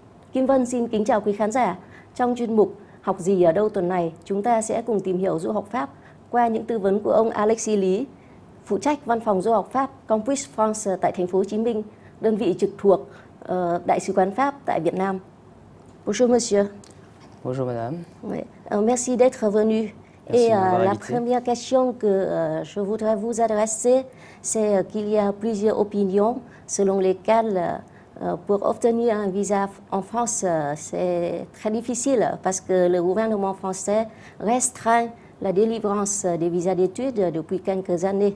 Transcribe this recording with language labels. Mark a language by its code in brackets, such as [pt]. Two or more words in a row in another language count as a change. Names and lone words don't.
[vi] Kim Vân xin kính chào quý khán giả. Trong chuyên mục Học gì ở đâu tuần này, chúng ta sẽ cùng tìm hiểu du học Pháp qua những tư vấn của ông Alexis Lý, phụ trách văn phòng du học Pháp Campus France tại thành phố Hồ Chí Minh, đơn vị trực thuộc Đại sứ quán Pháp tại Việt Nam. [fr] Bonjour monsieur. Bonjour madame. Oui. Merci d'être venu. Merci Et de m'avoir la invité. première question que je voudrais vous adresser, c'est qu'il y a plusieurs opinions selon lesquelles pour obtenir un visa en France, c'est très difficile parce que le gouvernement français restreint la délivrance des visas d'études depuis quelques années.